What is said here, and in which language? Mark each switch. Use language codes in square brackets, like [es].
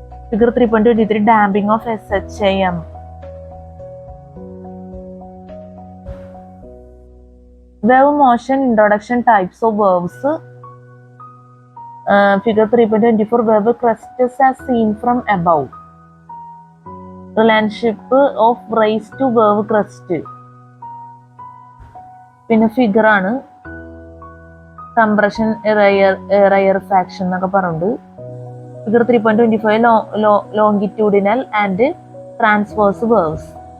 [en] Figure 3.23 damping of SHIM. Wave motion introduction, types of waves. Figure 3.24 wave crests as seen from above. Relationship of raise to wave crest. [ml] പിന്നെ figure ആണ് compression റയർഫാക്ഷൻ എന്നൊക്കെ പറഞ്ഞിട്ട്. [en] Figure 3.25 longitudinal and transverse waves.